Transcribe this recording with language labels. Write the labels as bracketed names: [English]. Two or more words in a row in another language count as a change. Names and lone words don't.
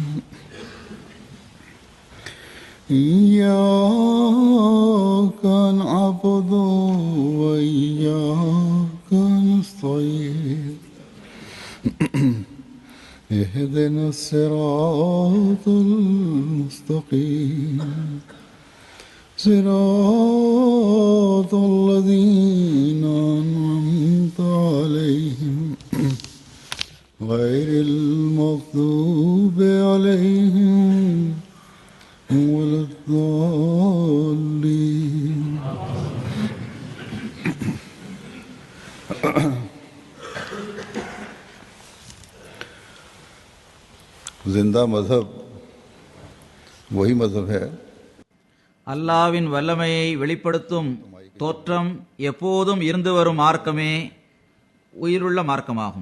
[Arabic] إياك نعبد وإياك نستعين اهدنا الصراط المستقيم صراط الذين أنعمت عليهم غير المغضوب عليهم ولا الضالين [Hindi] जिंदा मजहब वही मजहब है [Tamil] அல்லாவின் வல்லமையை வெளிப்படுத்தும் தோற்றம் எப்போதும் இருந்து வரும் மார்க்கமே உயிருள்ள மார்க்கமாகும்.